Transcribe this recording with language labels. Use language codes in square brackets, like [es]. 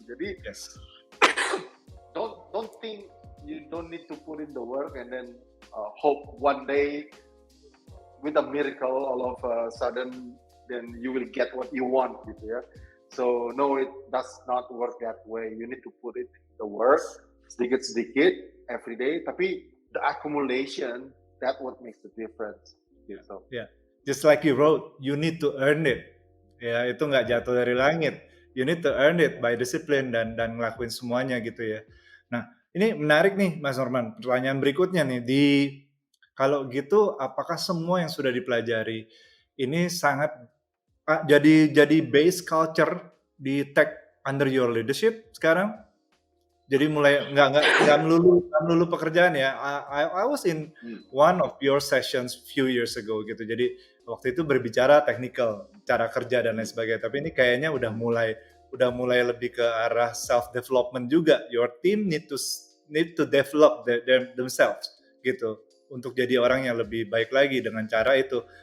[id] Jadi [en] don't think you don't need to put in the work and then hope one day with a miracle all of a sudden then you will get what you want [id] gitu ya. [en] So no, it does not work that way. You need to put it in the work [id] sedikit-sedikit [en] every day, [id] tapi [en] the accumulation, that what makes the difference [id] gitu. [en] Yeah, just like you wrote, you need to earn it. [id] Ya, itu nggak jatuh dari langit. [en] You need to earn it by discipline [id] dan ngelakuin semuanya gitu ya. Nah, ini menarik nih Mas Norman. Pertanyaan berikutnya nih, kalau gitu apakah semua yang sudah dipelajari ini sangat jadi [en] base culture [id] di tech [en] under your leadership [id] sekarang? Jadi mulai nggak melulu pekerjaan ya. [en] I was in one of your sessions few years ago [id] gitu. Jadi waktu itu berbicara technical, cara kerja dan lain sebagainya. Tapi ini kayaknya udah mulai lebih ke arah self development juga. [en] Your team need to develop themselves [id] gitu untuk jadi orang yang lebih baik lagi dengan cara itu.